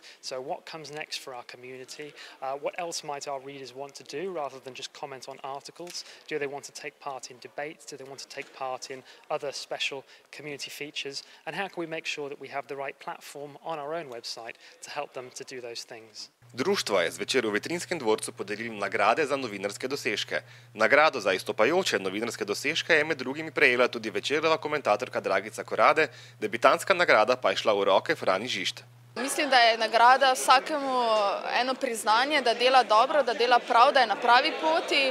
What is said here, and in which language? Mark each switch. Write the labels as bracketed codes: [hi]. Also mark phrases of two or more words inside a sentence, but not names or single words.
[en] So what comes next for our community? What else might our readers want to do rather than just comment on articles? Do they want to take part in debates? Do they want to take part in other special community features? And how can we make sure that we have the right platform on our own website to help them to do those things? [sl] Društvo je zvečer v Vetrinjskem dvorcu podelilo nagrade za novinarske dosežke. Nagrado za izstopajoče novinarske dosežke je med drugimi prejela tudi Večerova komentatorka Dragica Korade, debitanska nagrada pa je šla v roke Frani Žižt. Mislim, da je nagrada vsakemu eno priznanje, da dela dobro, da dela prav, da je na pravi poti.